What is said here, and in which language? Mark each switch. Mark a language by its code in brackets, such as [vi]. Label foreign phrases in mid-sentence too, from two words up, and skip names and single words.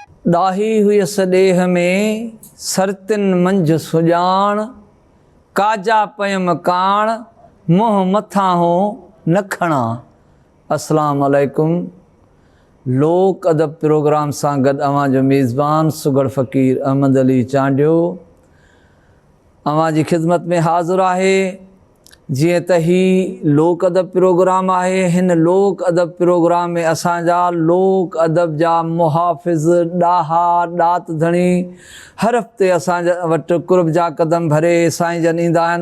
[sd] डाही हुई सदेह में सरतिन मंझ सुजान काजा पयम कान मुँह मथा हो नखणा। [ar] السلام عليكم. [sd] लोक अदब प्रोग्राम सां गॾु अवां जो मेज़बान सुगड़ फ़कीर अहमद अली चांडियो अवां जी ख़िदमत में हाज़िर आहे। जीअं त ही लोक अदब प्रोग्राम आहे, हिन लोक अदब प्रोग्राम में असांजा लोक अदब जा मुहाफ़िज़ ॾाहा ॾात धणी हर हफ़्ते असांजे वटि कुर्ब जा कदम भरे साईं जन ईंदा आहिनि।